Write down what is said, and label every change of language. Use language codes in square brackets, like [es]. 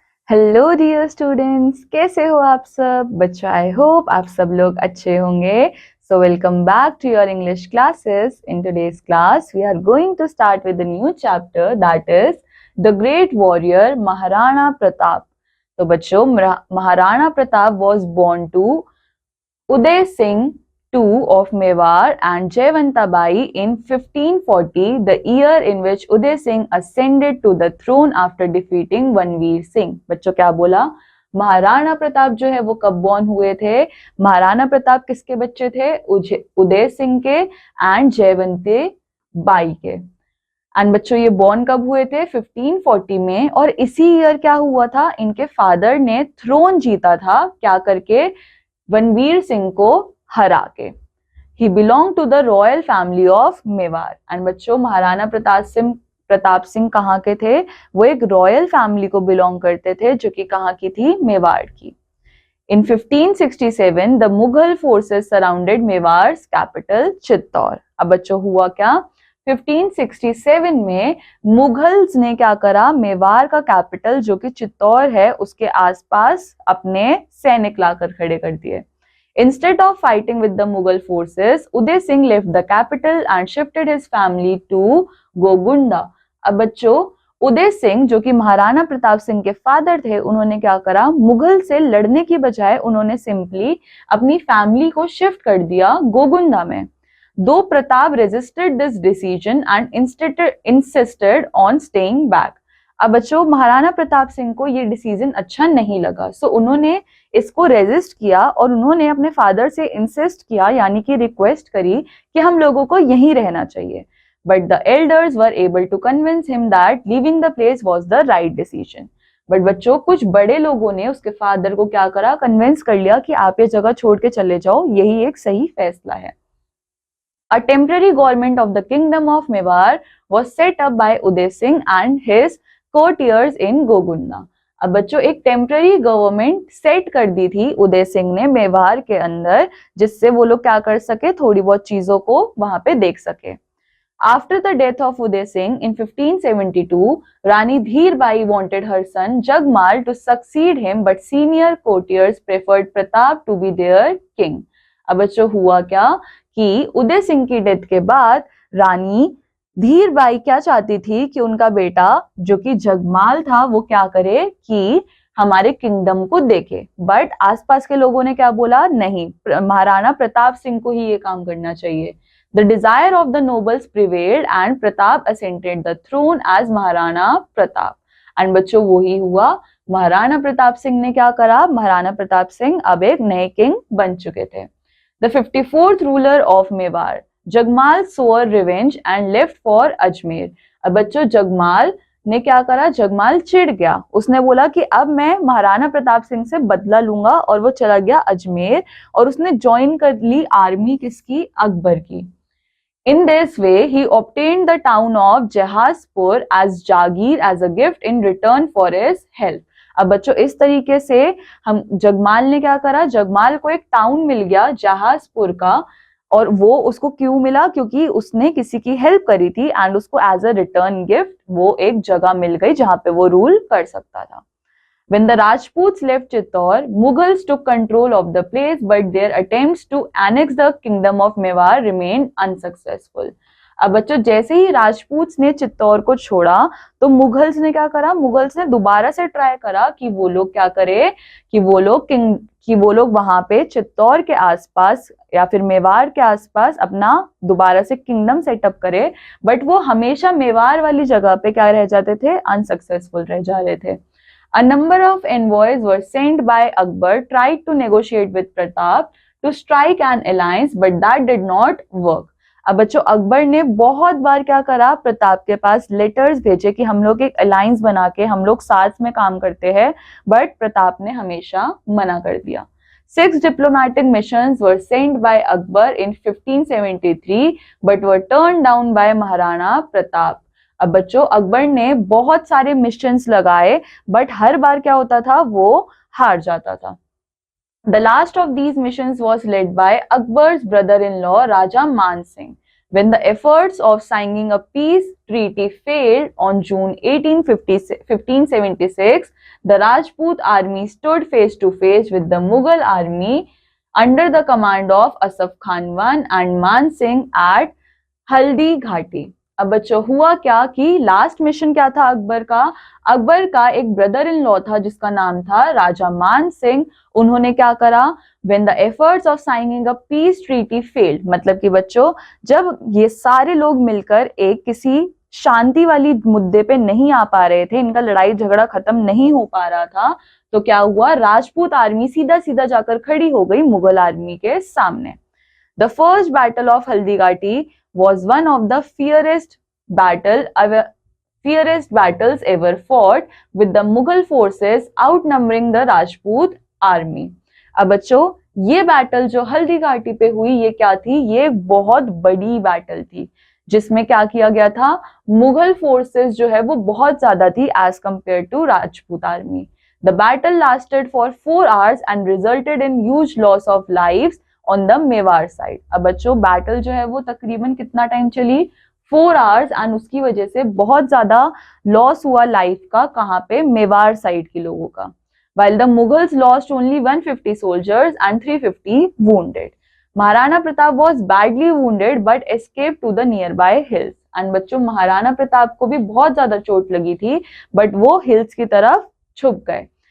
[hi] Hello dear students, कैसे हो आप सब बच्चों। [en] I hope [hi] आप सब लोग अच्छे होंगे। [en] So welcome back to your English classes. In today's class we are going to start with the new chapter that is the great warrior Maharana Pratap. [hi] तो बच्चों, [en] Maharana Pratap was born to Uday Singh II of Mewar and Jayawanta Bai in 1540, the year in which Uday Singh ascended to the throne after defeating Vanveer Singh। [hi] बच्चों क्या बोला, महाराणा प्रताप जो है वो कब born हुए थे। महाराणा प्रताप किसके बच्चे थे? उदय सिंह के एंड जयवंती बाई के। एंड बच्चों ये बॉर्न कब हुए थे? 1540 में। और इसी ईयर क्या हुआ था, इनके फादर ने थ्रोन जीता था, क्या करके? [en] Ranveer Singh [hi] को हरा के। [en] He belong to the royal family of Mewar. [hi] And बच्चों, महाराणा प्रताप सिंह कहाँ के थे? वो एक रॉयल फैमिली को बिलोंग करते थे, जो कि कहाँ की थी? मेवाड़ की। [en] In 1567, the Mughal forces surrounded Mewar's capital Chittor. [hi] अब बच्चों हुआ क्या? 1567 में मुगल्स ने क्या करा? मेवाड़ का कैपिटल जो कि चित्तौड़ है उसके आसपास अपने सैनिक लाकर खड़े कर दिए। [en] Instead of fighting with the Mughal forces, Uday Singh left the capital and shifted his family to Gogunda. [hi] अब बच्चों, उदय सिंह जो कि महाराणा प्रताप सिंह के फादर थे, उन्होंने क्या करा? मुगल से लड़ने की बजाय उन्होंने सिंपली अपनी फैमिली को शिफ्ट कर दिया गोगुंडा में। [en] Though Pratap resisted this decision and insisted on staying back. [hi] अब बच्चों, महाराणा प्रताप सिंह को ये डिसीजन अच्छा नहीं लगा, सो उन्होंने इसको रेजिस्ट किया और उन्होंने अपने फादर से इंसिस्ट किया, यानी कि रिक्वेस्ट करी कि हम लोगों को यहीं रहना चाहिए। [en] But the elders were able to convince him that leaving the place was the right decision. [hi] But बच्चों, कुछ बड़े लोगों ने उसके फादर को क्या करा? कन्विंस कर लिया कि आप ये जगह छोड़ के चले जाओ, यही एक सही फैसला है। [en] A temporary government of the kingdom of Mewar was set up by Uday Singh and his courtiers in Gogunda. [hi] अब बच्चों, एक टेम्पररी गवर्नमेंट सेट कर दी थी उदय सिंह ने मेवाड़ के अंदर, जिससे वो लोग क्या कर सके? थोड़ी बहुत चीजों को वहां पे देख सके। [en] After the death of Uday Singh in 1572, Rani Dheer Bai wanted her son Jagmal to succeed him, but senior courtiers preferred Pratap to be their king. [hi] अब बच्चों हुआ क्या कि उदय सिंह की डेथ के बाद रानी धीर बाई क्या चाहती थी कि उनका बेटा जो कि जगमाल था वो क्या करे कि हमारे किंगडम को देखे। बट आसपास के लोगों ने क्या बोला? नहीं, महाराणा प्रताप सिंह को ही ये काम करना चाहिए। [en] The desire of the nobles prevailed and Pratap ascended the throne as Maharana Pratap. [hi] And बच्चों वही हुआ, महाराणा प्रताप सिंह ने क्या करा? महाराणा प्रताप सिंह अब एक नए किंग बन चुके थे। [en] The 54th ruler of Mewar, Jagmal swore revenge and left for Ajmer. [hi] अब बच्चों, जगमाल ने क्या करा? जगमाल चिढ़ गया, उसने बोला कि अब मैं महाराणा प्रताप सिंह से बदला लूंगा, और वो चला गया अजमेर और उसने ज्वाइन कर ली आर्मी किसकी? अकबर की। [en] In this way, he obtained the town of Jahazpur as Jagir as a gift in return for his help. [hi] अब बच्चों, इस तरीके से हम जगमाल ने क्या करा? जगमाल को एक टाउन मिल गया जहाजपुर का, और वो उसको क्यों मिला? क्योंकि उसने किसी की हेल्प करी थी एंड उसको [en] as a return gift [hi] वो एक जगह मिल गई जहां पे वो रूल कर सकता था। [en] When the Rajputs left Chittor, Mughals took control of the place, but their attempts to annex the kingdom of Mewar remained unsuccessful. [hi] अब बच्चों, जैसे ही राजपूत ने चित्तौड़ को छोड़ा तो मुगल्स ने क्या करा? मुगल्स ने दोबारा से ट्राई करा कि वो लोग क्या करे, कि वो लोग वहां पे चित्तौड़ के आसपास या फिर मेवाड़ के आसपास अपना दोबारा से किंगडम सेटअप करे, बट वो हमेशा मेवाड़ वाली जगह पे क्या रह जाते थे? अनसक्सेसफुल रह जा रहे थे। [en] A number of envoys were sent by Akbar, tried to negotiate with Pratap to strike an alliance, but that did not work. [hi] अब बच्चों, अकबर ने बहुत बार क्या करा? प्रताप के पास लेटर्स भेजे कि हम लोग एक अलायंस बना के हम लोग साथ में काम करते हैं, बट प्रताप ने हमेशा मना कर दिया। [en] 6 diplomatic missions were sent by Akbar in 1573, but were turned down by Maharana Pratap. [hi] अब बच्चों, अकबर ने बहुत सारे मिशंस लगाए, बट हर बार क्या होता था? वो हार जाता था। [en] The last of these missions was led by Akbar's brother-in-law Raja Man Singh. When the efforts of signing a peace treaty failed on June 1576, the Rajput army stood face to face with the Mughal army under the command of Asaf Khan I and Man Singh at Haldi Ghati. [hi] अब बच्चों हुआ क्या कि last mission क्या था अकबर का एक brother in law था जिसका नाम था राजा मान सिंह। उन्होंने क्या करा, [en] when the efforts of signing a peace treaty failed, [hi] मतलब कि बच्चों जब ये सारे लोग मिलकर एक किसी शांति वाली मुद्दे पे नहीं आ पा रहे थे, इनका लड़ाई झगड़ा खत्म नहीं हो पा रहा था, तो क्या हुआ, राजपूत आर्मी सीधा सीधा जाकर खड़ी हो गई मुगल आर्मी के सामने। [en] The first battle of Haldighati was one of the fiercest battles ever fought, with the Mughal forces outnumbering the Rajput army. [hi] अब बच्चों ये बैटल जो हल्दी घाटी पे हुई ये क्या थी, ये बहुत बड़ी बैटल थी जिसमें क्या किया गया था, मुगल फोर्सेस जो है वो बहुत ज्यादा थी [en] as compare to [hi] Rajput army. [en] The battle lasted for 4 hours and resulted in huge loss of lives on the Mewar side. [hi] अब बच्चों बैटल जो है वो तकरीबन कितना टाइम चली, 4 hours, एंड उसकी वजह से बहुत ज्यादा लॉस हुआ लाइफ का, कहाँ पे, मेवाड़ साइड के लोगों का। [en] while the Mughals lost only 150 soldiers and 350 wounded. Maharana Pratap was badly wounded but escaped to the nearby hills. [hi] And बच्चों महाराणा प्रताप को भी बहुत ज्यादा चोट लगी थी बट वो हिल्स की तरफ छुप गए।